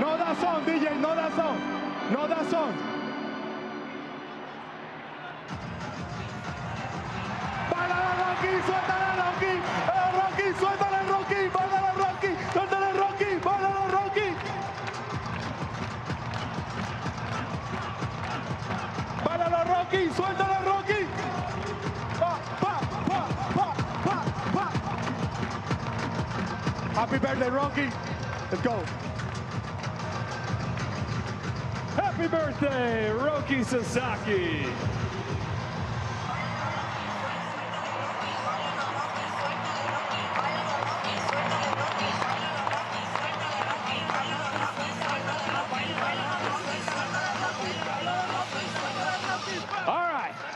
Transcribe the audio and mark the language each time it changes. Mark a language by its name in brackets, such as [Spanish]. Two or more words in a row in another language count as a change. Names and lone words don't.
[Spanish] da son, DJ, no da son. No da son. ¡Báilala, Rocky! ¡Suéltala, Rocky! ¡Rocky! ¡Suéltala, Rocky! ¡Báilala, Rocky! ¡Suéltala, Rocky! ¡Báilala, Rocky! ¡Báilala, Rocky! ¡Suéltala, Rocky! ¡Pa, pa, pa, pa, pa, pa! [English] Happy birthday, Rocky. Let's go. Happy birthday, Roki Sasaki. All right.